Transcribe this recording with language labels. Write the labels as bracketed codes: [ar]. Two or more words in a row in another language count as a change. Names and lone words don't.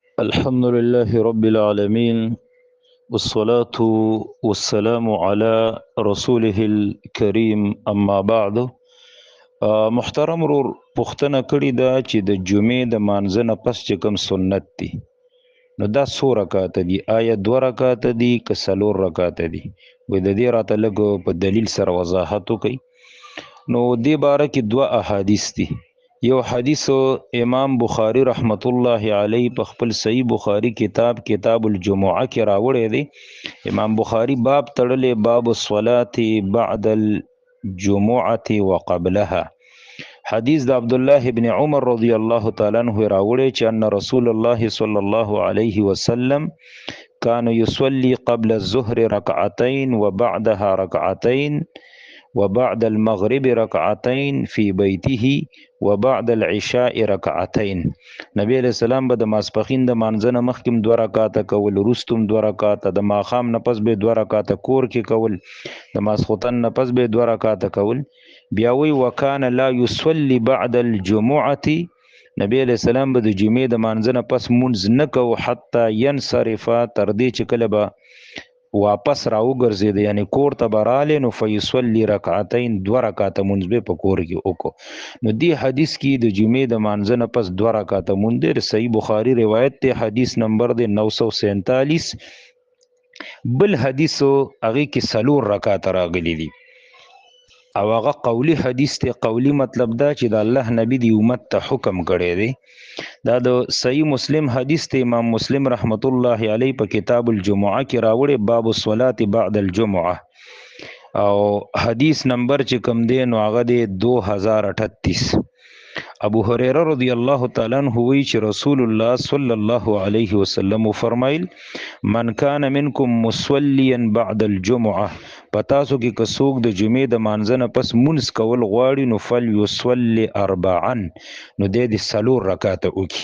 [ar] الحمد لله رب العالمين والصلاة والسلام على رسوله الكريم اما بعد. [ps] محترم ورور پختنه کړی دا چې د جمعې د مانځنه پس چې کوم سنت دي نو دا څو رکعات دي؟ آیا 2 رکعات دي که 4 رکعات دي؟ وې د دې راته لږ په دلیل سره وضاحت وکړي. نو دې باره کې 2 احادیث دي. یو حدیث امام بخاری [ar] رحمت الله علیه [ps] په خپل صحیح بخاری کتاب الجمعه کې راوړی دی. امام بخاری باب تړلې باب الصلاة بعد الجمعه وقبلها. حدیث د عبد الله ابن عمر [ar] رضی الله تعالی عنہ [ps] راوړی چې [ar] ان رسول الله صلی الله علیه وسلم كان يصلي قبل الظهر ركعتين وبعدها ركعتين وبعد المغرب ركعتين في بيته وبعد العشاء ركعتين. [ps] نبی [ar] علیہ السلام [ps] به د ماسپخین د مانځنه مخکې 2 رکعاته کول، وروستم 2 رکعاته، د ماښام نه پس به 2 رکعاته کور کې کول، د ماسخوتن نه پس به 2 رکعاته کول. بیا وی [ar] وکانه لا يصلي بعد الجمعه، [ps] نبی [ar] علیہ السلام [ps] به د جمعې د مانځنه پس مونځ نه کو [ar] حتی ينصرف، [ps] تر دې چې کله به واپس راوګرځید، یعنی کور ته براله نو [ar] فیصلی رکعتین [ps] 2 رکعاته مونږ به په کور کې وکړو. نو دی حدیث کې د جمعې د مانځنه پس 2 رکعاته مونږ د صحیح بخاری روایت ته حدیث نمبر دی 947. بل حدیث هغه کې 4 رکعاته راغلي دي او هغه قولی حدیث ته. قولی مطلب دا چې د الله نبی دی امت ته حکم کړی دی. دا د صحیح مسلم حدیث ته امام مسلم [ar] رحمت الله علیه [ps] په کتاب الجمعه کې راوړی باب الصلاة بعد الجمعه، او حدیث نمبر چې کم دی نو هغه دی 2038. ابو هريره [ar] رضی الله تعالی عنہ [ps] وی چې رسول الله [ar] صلی الله علیه وسلم [ps] فرمایل [ar] من کان منکم مصلیا بعد الجمعه، [ps] پتاسو کې کڅوک د جمعې د مانځنه پس مونږ کول غواړي نو [ar] فل یصلی [ps] 4، نو د 4 رکعات وکي.